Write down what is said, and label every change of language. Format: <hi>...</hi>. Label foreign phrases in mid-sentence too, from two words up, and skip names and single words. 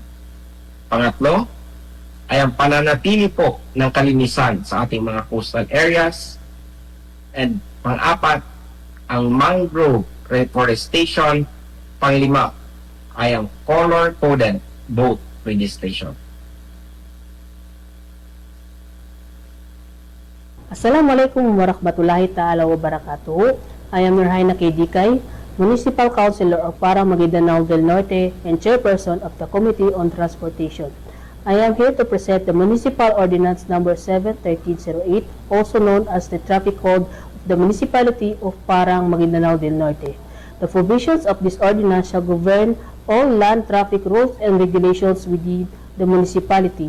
<tl>Pangatlo ay ang pananatili po ng kalinisan sa ating mga</tl> <en>coastal areas.</en> <tl>And pang-apat, ang mangrove reforestation. Panglima ay ang</tl> <en>color-coded boat registration.</en> <ar>السلام عليكم ورحمة الله تعالى وبركاته.</ar> <en>I am Norhaina Dikay, Municipal Councilor of Parang Maguindanao del Norte and Chairperson of the Committee on Transportation. I am here to present the Municipal Ordinance Number 7/1308, also known as the Traffic Code of the Municipality of Parang Maguindanao del Norte. The provisions of this ordinance shall govern all land traffic rules and regulations within the municipality.</en>